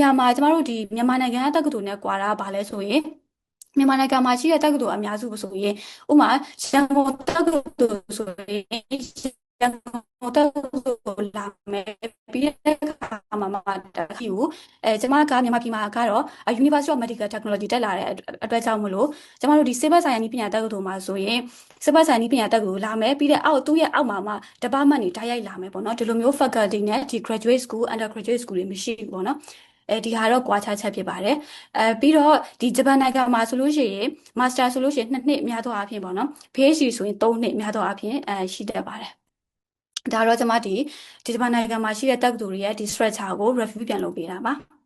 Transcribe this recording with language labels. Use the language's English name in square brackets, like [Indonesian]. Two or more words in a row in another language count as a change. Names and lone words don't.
[Burmese] ရာမှာကျမတို့ဒီမြန်မာနိုင်ငံတက္ကသိုလ်နဲ့ကွာတာဘာလဲဆိုရင်မြန်မာနိုင်ငံမှာရှိတဲ့တက္ကသိုလ်အများစုဆိုရင်ဥပမာရန်ကုန်တက္ကသိုလ်ဆိုရင်ရန်ကုန်တက္ကသိုလ်လာမယ်ပြီး တဲ့အခါမှာတခီကိုကျမကမြန်မာပြည်မှာကတော့ University of Medical Technology တက်လာတဲ့အတွက်ကြောင့်မလို့ကျမတို့ဒီ Civil Science နည်းပညာတက္က သိုလ်မှာဆိုရင် Civil Science နည်းပညာတက္ကသိုလ်လာမယ်ပြီးတဲ့သူ့ရဲ့အောက်မှာ department တွေတိုက်ရိုက်လာမယ်ပေါ့နော်ဒီလိုမျိုး faculty နဲ့ဒီ [English] graduate school undergraduate school [Burmese] တွေမရှိဘူးပေါ့နော်ဒီဟာတော့ကွာခြားချက်ဖြစ်ပါတယ်ပြီးတော့ဒီဂျပန်နိုင်ငံမှာဆိုလို့ရှိရင် master ဆိုလို့ရှိရင်2နှစ်များသောအားဖြင့်ပေါ့နော် PhD ဆိုရင်3နှစ်များသောအားဖြင့်ရှိတတ်ပါတယ်ဒါတော့ကျွန်မဒီဂျပန်နိုင်ငံမှာရှိတဲ့တက္ကသိုလ်ရဲ့ဒီ structure ကို review ပြန်လုပ်ပေးတာပါ